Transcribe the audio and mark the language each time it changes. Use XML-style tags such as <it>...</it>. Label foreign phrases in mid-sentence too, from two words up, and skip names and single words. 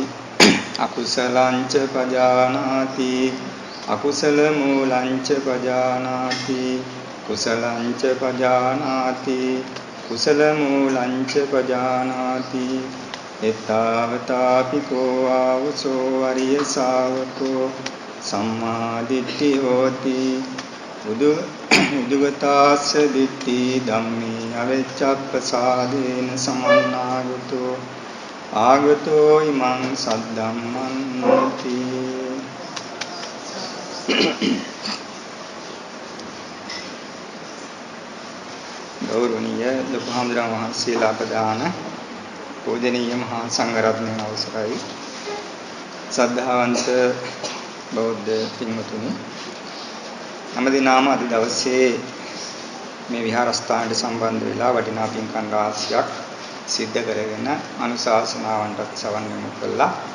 <pi>අකුසලංච පජානාති අකුසල මූලංච පජානාති කුසලංච පජානාති කුසල මූලංච පජානාති එතාවතාපි කෝ ආවසෝ අරිය ශාවකෝ සම්මාදිට්ඨි හෝති උදුගතාස්ස දිට්ඨි ධම්මේ අවෙච්ඡප්පසාදේන සමන්නාගතෝ ආගතෝ ඉමං සද්ධම්මන්ති</pi> <si>ගෞරවනීය ලොකුහාමුදුරුවෝ වහන්සේලා ප්‍රදාන පූජනීය මහා සංඝරත්නයන් අවසරයි ශ්‍රද්ධාවන්ත බෞද්ධ පින්වතුනි හැමදිනම අද දවසේ මේ විහාරස්ථානට සම්බන්ධ වෙලා වටිනා පින්කම් රාශියක් සිද්ධ කරගෙන අනුශාසනාවන්ට සවන් යොමු කළා.</si>